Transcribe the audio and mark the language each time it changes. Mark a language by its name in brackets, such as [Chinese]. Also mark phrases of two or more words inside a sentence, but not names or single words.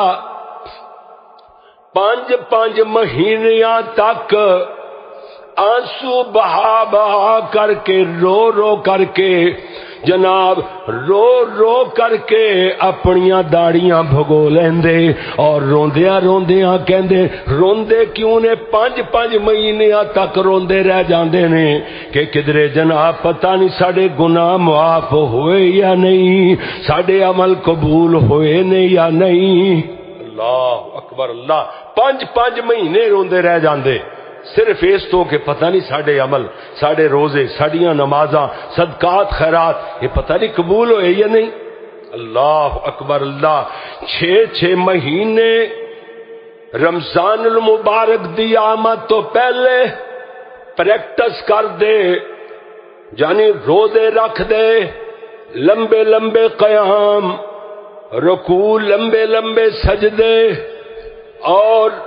[Punjabi] 5 مہینیاں تک آنسو بہا بہا کر کے رو کر کے جناب رو کر کے اپنیاں داڑیاں بھگو لیندے اور روندیاں کہندے روندے کیوں نے 5 مہینیاں تک روندے رہ جاندے نے کہ کدرے جناب پتہ نہیں ساڈے گناہ معاف ہوئے یا نہیں ساڈے عمل قبول ہوئے نے یا نہیں [Arabic] اللہ اکبر [Punjabi] اللہ 5 مہینے روندے رہ جاندے صرف اس تو کہ پتہ نہیں ساڈے عمل ساڈے روزے ساڈیاں نمازاں صدقات خیرات یہ پتہ نہیں قبول ہوئے یا نہیں [Arabic] اللہ اکبر [Punjabi] اللہ 6 مہینے رمضان المبارک دی آمد تو پہلے پریکٹس کر دے یعنی روزے رکھ دے لمبے قیام رکوع لمبے سجدے اور